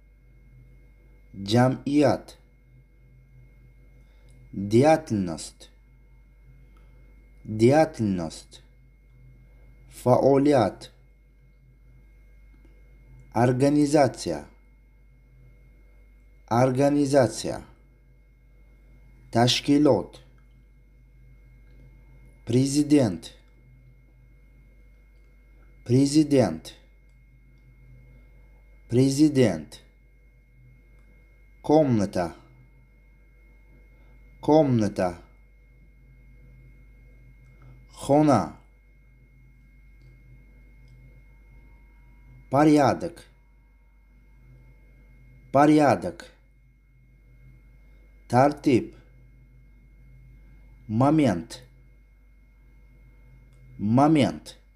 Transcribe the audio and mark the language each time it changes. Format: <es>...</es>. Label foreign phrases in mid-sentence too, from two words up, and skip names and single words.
<ru>Джамият. Деятельность. Деятельность. Фаолиат. Организация. Организация.</ru> <tg>Ташкилот. Президент.</tg> <ru>Президент. Президент. Комната. Комната.</ru> <tg>Хона.</tg> <ru>Порядок. Порядок. Тартип. Момент. Момент.</ru>